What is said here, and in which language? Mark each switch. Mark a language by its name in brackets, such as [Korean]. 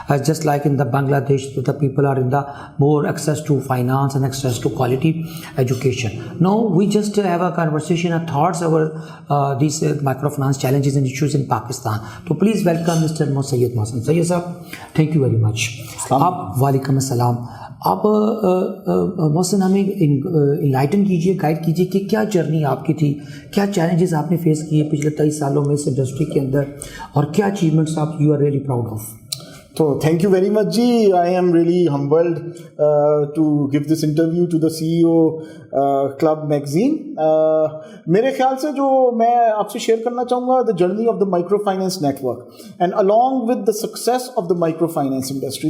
[English] Just like in the Bangladesh, the people are in the more access to finance and access to quality education. Now we just have a conversation and thoughts over these microfinance challenges and issues in Pakistan. So please welcome Mr. Syed Mohsin. Syed sir, thank you very much. [Arabic] Walaikum assalam. [Hindi] आप मोहसिन हमें enlighten कीजिए, guide कीजिए कि क्या journey आपकी थी, क्या challenges आपने फेस किए पिछले 23 सालों में इस इंडस्ट्री के अंदर, और क्या अचीवमेंट्स आप [English] You are really proud of. So thank you very much, Ji. I am really humbled to give this interview to the CEO Club magazine. [Hindi] मेरे ख्याल से जो मैं आपसे शेयर करना चाहूँगा, [English] the journey of the microfinance network, and along with the success of the microfinance industry.